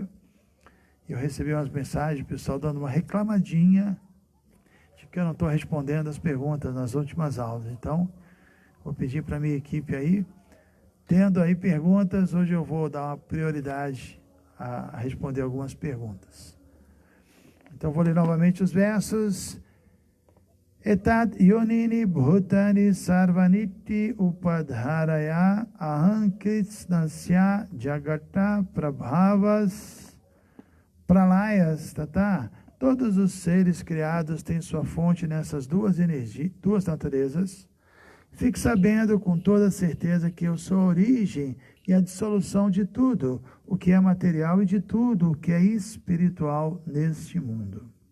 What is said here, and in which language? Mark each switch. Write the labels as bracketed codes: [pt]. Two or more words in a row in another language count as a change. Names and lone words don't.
[pt] Eu recebi umas mensagens, o pessoal dando uma reclamadinha de que eu não estou respondendo as perguntas nas últimas aulas. Então, vou pedir para a minha equipe aí, tendo aí perguntas, hoje eu vou dar uma prioridade a responder algumas perguntas. Então, vou ler novamente os versos. [sa] Etat yonini bhutani sarvaniti upadharaya aham krishnasya jagata prabhavas pralayas tata. [pt] Todos os seres criados têm sua fonte nessas duas naturezas. Fique sabendo com toda certeza que eu sou a origem e a dissolução de tudo o que é material e de tudo o que é espiritual neste mundo.